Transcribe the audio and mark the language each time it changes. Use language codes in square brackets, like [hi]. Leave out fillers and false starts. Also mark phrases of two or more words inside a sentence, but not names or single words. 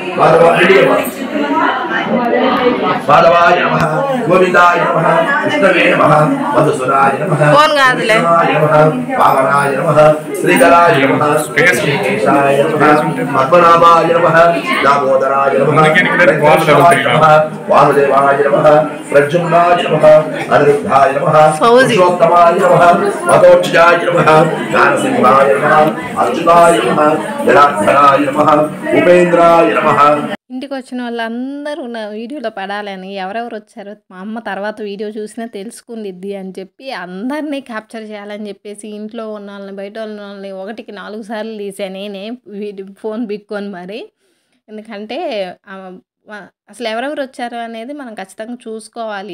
[sa] माधवाय नमः गोविंदाय नमः विष्णवे नमः मधुसूदनाय नमः नमः वामनाय नमः श्रीधराय नमः श्रीकेशाय नमः पद्मनाभाय नमः दामोदराय नमः वामदेवाय नमः प्रद्युम्नाय नमः अनिरुद्धाय नमः पुरुषोत्तमाय नमः मधोक्षजाय नमः ज्ञानसिंहाय नमः अच्युताय नमः जनार्दनाय नमः उपेन्द्राय नमः. [te] ఇంటికి వచ్చిన వాళ్ళందరూ నా వీడియోలో పడాలని ఎవరెవరు వచ్చారో మా అమ్మ తర్వాత వీడియో చూసినా తెలుసుకుందిద్ది అని చెప్పి అందరినీ క్యాప్చర్ చేయాలని చెప్పేసి ఇంట్లో ఉన్న వాళ్ళని బయట ఉన్న వాళ్ళని 1కి 4 సార్లు తీసాను నేనే ఫోన్ బిక్కొని మరి. ఎందుకంటే అసలు ఎవరెవరు వచ్చారో అనేది మనం ఖచ్చితంగా చూసుకోవాలి.